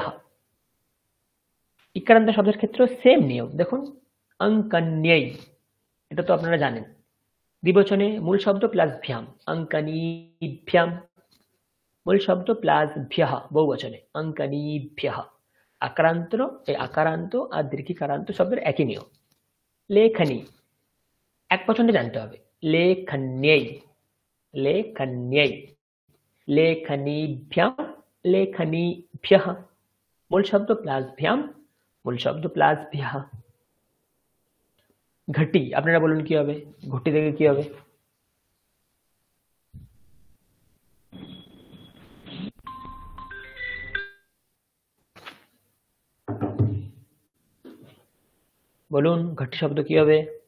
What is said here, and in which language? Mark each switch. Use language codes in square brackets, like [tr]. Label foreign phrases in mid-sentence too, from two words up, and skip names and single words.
[bn] ইকারান্ত শব্দের ক্ষেত্রে সেম নিয়ম, দেখুন অঙ্কন্যৈ, এটা তো আপনারা জানেন, দ্বিবচনে মূল শব্দ প্লাস ভ্যাম, অঙ্কনীভ্যাম, মূল শব্দ প্লাস ভ্যাহ বহুবচনে, অঙ্কনীভ্যাহ। আকারান্ত, এই আকারান্ত আর দীর্ঘিকারান্ত শব্দের একই নিয়ম। লেখনী, এক বচনে জানতে হবে, লেখন্যৈ, লেখন্যৈ। লেখনীভ্যাম লেখনীভ্যঃ মূল শব্দ প্লাস ভ্যাম মূল শব্দ প্লাস ভ্যঃ ঘটি আপনারা বলুন কি হবে ঘটি থেকে কি হবে বলুন ঘটি শব্দ কি হবে